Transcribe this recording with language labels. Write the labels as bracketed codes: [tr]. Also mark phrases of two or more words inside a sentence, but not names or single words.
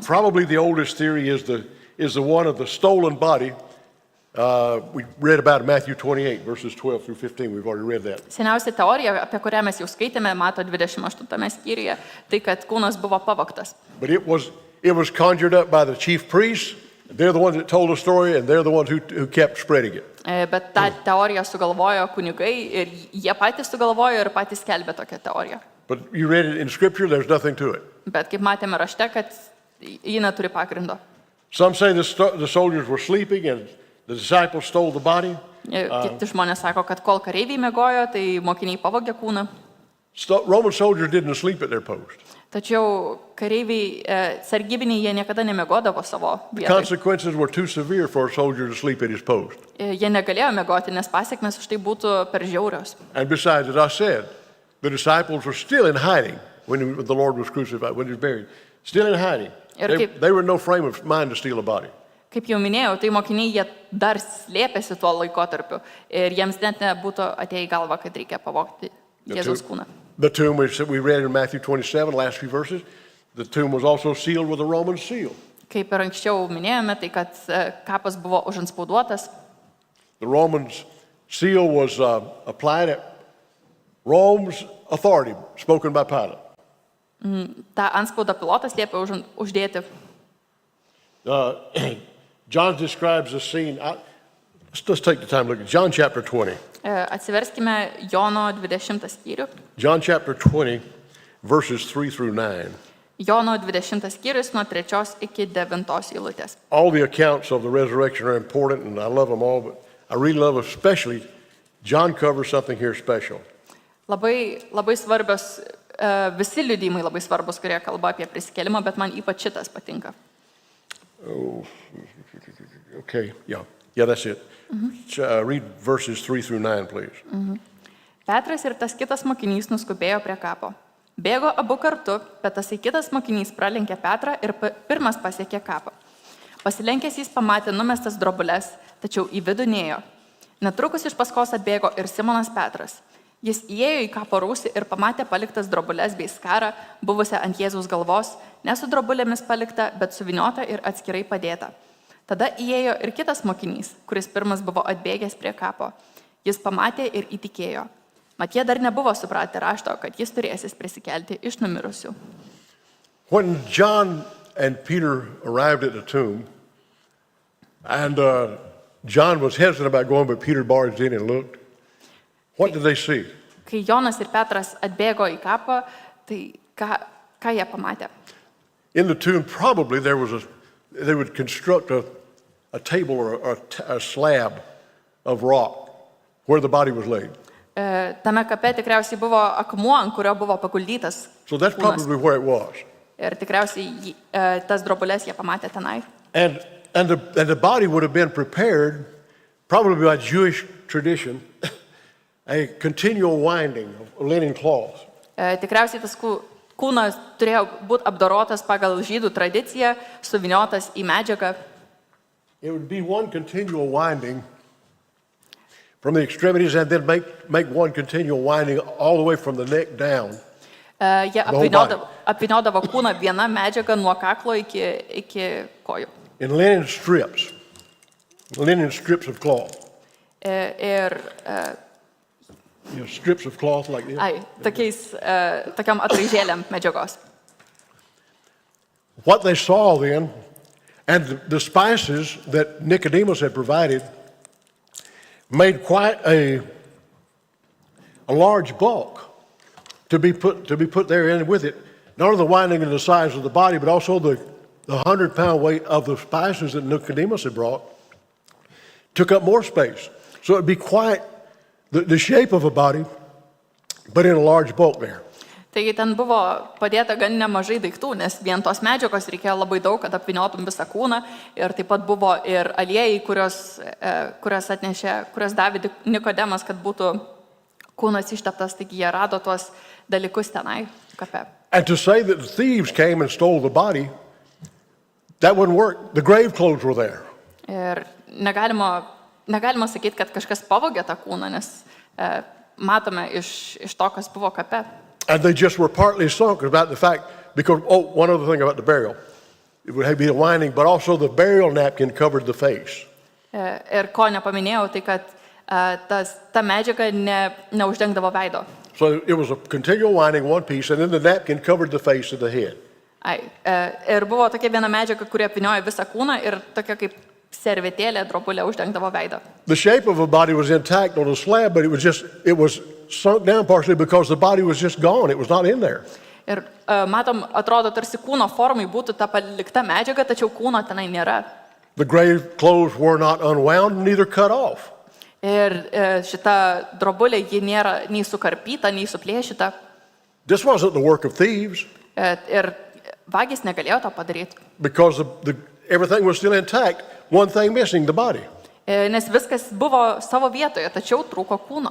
[en] Probably the oldest theory is the one of the stolen body. We read about Matthew 28, verses 12 through 15. We've already read that. [lt] Seniausia teorija, apie kurią mes jau skaitėme, Mato 28 skyriuje, tai kad kūnas buvo pavogtas. [en] But it was conjured up by the chief priests. They're the ones that told the story, and they're the ones who kept spreading it. [lt] Bet tą teoriją sugalvojo kunigai ir jie patys sugalvojo ir patys skelbė tokią teoriją. [en] But you read it in Scripture, there's nothing to it. [lt] Bet kaip matėme rašte, kad ji neturi pagrindo. [en] Some say the soldiers were sleeping and the disciples stole the body. [lt] Kiti žmonės sako, kad kol kareiviai miegojo, tai mokiniai pavogė kūną. [en] Roman soldiers didn't sleep at their post. [lt] Tačiau kareiviai, sargybiniai, jie niekada nemiegodavo savo [en] The [lt] vietoje. [en] consequences were too severe for a soldier to sleep at his post. [lt] Jie negalėjo miegoti, nes pasiekmes už tai būtų per žiaurios. [en] And besides, as I said, the disciples were still in hiding when the Lord was crucified, when he was buried. Still in hiding. They were in no frame of mind to steal a body. [lt] Kaip jau minėjau, tai mokiniai jie dar slėpėsi tuo laikotarpiu ir jiems net nebūtų atėję į galvą, kad reikia pavogti Jėzaus kūną. [en] The tomb, we read in Matthew 27, last few verses, the tomb was also sealed with a Roman seal. [lt] Kaip ir anksčiau minėjome, tai kad kapas buvo užantspauduotas. [en] The Roman seal was applied at Rome's authority, spoken by Pilate. [lt] Ta antspaudą pilotas liepė uždėti. [en] John describes the scene. Let's take the time to look at John chapter 20. [lt] Atsiverskime Jono 20 skyrių. [en] John chapter 20, verses 3 through 9. [lt] Jono 20 skyrius nuo 3 iki 9 eilutės. [en] All the accounts of the resurrection are important, and I love them all, but I really love especially John covers something here special. [lt] Labai svarbios, visi liudijimai labai svarbus, kurie kalba apie prisikėlimą, bet man ypač šitas patinka. [en] Oh, okay, yeah, that's it. Read verses 3 through 9, please. [lt] Petras ir tas kitas mokinys nuskubėjo prie kapo. Bėgo abu kartu, bet tas kitas mokinys pralenkė Petrą ir pirmas pasiekė kapą. Pasilenkęs jis pamatė numestas drobules, tačiau į vidų nėjo. Netrukus iš paskos atbėgo ir Simonas Petras. Jis įėjo į kapo rūsį ir pamatė paliktas drobules bei skarą, buvusią ant Jėzaus galvos, ne su drobulėmis palikta, bet suviniota ir atskirai padėta. Tada įėjo ir kitas mokinys, kuris pirmas buvo atbėgęs prie kapo. Jis pamatė ir įtikėjo. Mat jie dar nebuvo supratę rašto, kad jis turėsis prisikelti iš numirusių. [en] When John and Peter arrived at the tomb, and John was hesitant about going, but Peter barged in and looked, what did they see? [lt] Kai Jonas ir Petras atbėgo į kapą, tai ką jie pamatė? [en] In the tomb, probably they would construct a table or a slab of rock where the body was laid. [lt] Tame kape tikriausiai buvo akmuo, ant kurio buvo paguldytas. [en] So that's probably where it was. [lt] Ir tikriausiai tas drobules jie pamatė tenai. [en] And the body would have been prepared, probably by Jewish tradition, a continual winding of linen cloth. [lt] Tikriausiai tas kūnas turėjo būti apdorotas pagal žydų tradiciją, suviniotas į medžiagą. [en] It would be one continual winding from the extremities and then make one continual winding all the way from the neck down. [lt] Jie [en] whole body. [lt] apvyniodavo kūną vieną medžiagą nuo kaklo iki kojų. [en] In linen strips of cloth. [lt] Ir [en] Strips of cloth like this. [lt] tokiam atraižėlėm medžiagos. [en] What they saw then, and the spices that Nicodemus had provided, made quite a large bulk to be put there in with it. Not only the winding and the size of the body, but also the 100-pound weight of the spices that Nicodemus had brought took up more space. So it'd be quite the shape of a body, but in a large bulk there. [lt] Taigi ten buvo padėta gan nemažai daiktų, nes vien tos medžiagos reikėjo labai daug, kad apvyniotum visą kūną. Ir taip pat buvo ir aliejai, kurias davė Nikodemas, kad būtų kūnas išteptas. Taigi jie rado tuos dalykus tenai kape. [en] And to say that the thieves came and stole the body, that wouldn't work. The grave clothes were there. [lt] Ir negalima sakyti, kad kažkas pavogė tą kūną, nes matome iš to, kas buvo kape. [en] And they just were partly sunk about the fact, because, one other thing about the burial. It would be the winding, but also the burial napkin covered the face. [lt] Ir ko nepaminėjau, tai kad ta medžiaga neuždengdavo veido. [en] So it was a continual winding, one piece, and then the napkin covered the face of the head. [lt] Ir buvo tokia viena medžiaga, kuri apvynioja visą kūną ir tokia kaip servetėlė, drobulė uždengdavo veidą. [en] The shape of a body was intact on a slab, but it was sunk down partially because the body was just gone. It was not in there. [lt] Ir matom, atrodo, tarsi kūno formai būtų ta palikta medžiaga, tačiau kūno tenai nėra. [en] The grave clothes were not unwound, neither cut off. [lt] Ir šita drobulė, ji nėra nei sukarpyta, nei suplėšyta. [en] This wasn't the work of thieves. [lt] Ir vagis negalėjo to padaryti. [en] Because everything was still intact, one thing missing, the body. [lt] Nes viskas buvo savo vietoje, tačiau trūko kūno.